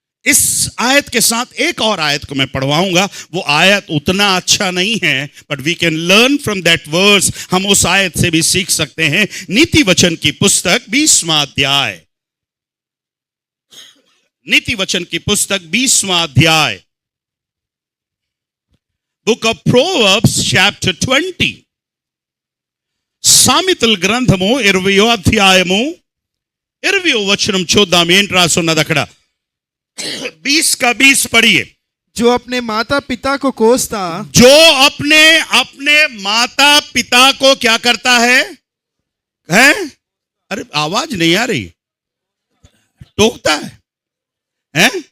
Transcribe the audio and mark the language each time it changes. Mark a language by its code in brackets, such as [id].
[hi] इस आयत के साथ एक और आयत को मैं पढ़वाऊंगा. वो आयत उतना अच्छा नहीं है, [en] But we can learn from that verse. [hi] हम उस आयत से भी सीख सकते हैं. नीति वचन की पुस्तक 20वां अध्याय, नीति वचन की पुस्तक 20वां अध्याय, [en] Book of proverbs chapter 20. [te] సామెతల గ్రంథము 20వ అధ్యాయము 20వ వచనం చూద్దాం. ఏంటి రాసున్నది అక్కడ? [hi] 20 का 20 पढ़िए. जो अपने माता पिता को कोसता, जो अपने अपने माता पिता को क्या करता है? अरे आवाज नहीं आ रही. टोकता है?